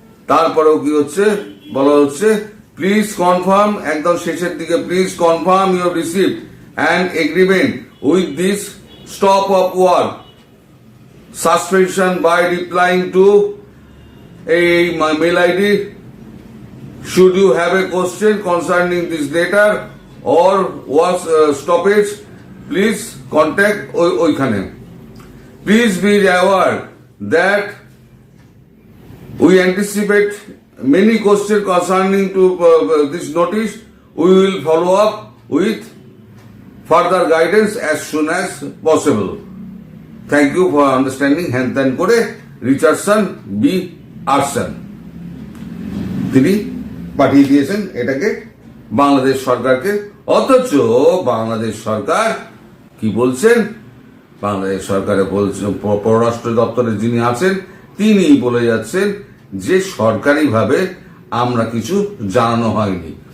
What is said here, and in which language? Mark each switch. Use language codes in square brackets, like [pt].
[bn] তারপরেও কি হচ্ছে, বলা হচ্ছে [en] please confirm, [bn] একদম শেষের দিকে, [en] Please confirm you have received an agreement with this stop of work suspension by replying to এই mail ID. Should you have a question concerning this letter or work stoppage, please contact ওইখানে। Please be aware that we anticipate many questions concerning to this notice. We will follow up with further guidance as soon as possible. Thank you for understanding. [bn] হ্যান করে Richardson B আরসন তিনি পাঠিয়ে দিয়েছেন এটাকে বাংলাদেশ সরকারকে। অথচ বাংলাদেশ সরকার কি বলছেন? বাংলাদেশ সরকারে বলছেন, পররাষ্ট্র দপ্তরে যিনি আছেন তিনি বলে যাচ্ছেন যে সরকারিভাবে আমরা কিছু জানানো হয়নি।